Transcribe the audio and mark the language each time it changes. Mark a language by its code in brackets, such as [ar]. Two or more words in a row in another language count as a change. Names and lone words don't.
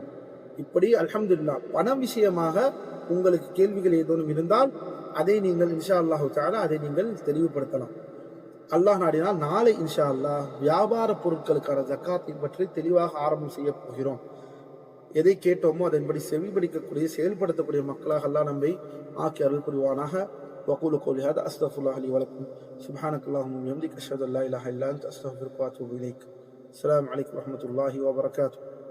[ta] இப்படி அல்ஹம்துலில்லாஹ் பணம் விஷயமாக உங்களுக்கு கேள்விகள் ஏதேனும் இருந்தால் அதை நீங்கள் [ar] إن شاء الله تعالى [ta] அதை நீங்கள் தெளிவுபடுத்தலாம். அல்லாஹ் நாடினால் நாளை [ar] إن شاء الله [ta] வியாபார பொருட்களுக்கான ஜக்காத்தை பற்றி தெளிவாக ஆரம்பம் செய்ய போகிறோம். எதை கேட்டோமோ அதன்படி செவிபடிக்கக்கூடிய செயல்படுத்தக்கூடிய மக்களாக அல்லாஹ் நம்மை ஆக்கி அருள் புரிவானாக. [ar] وأقول قولي هذا أستغفر الله لي ولكم سبحانك اللهم وبحمدك أشهد أن لا إله إلا أنت أستغفرك وأتوب إليك. السلام عليكم ورحمة الله وبركاته.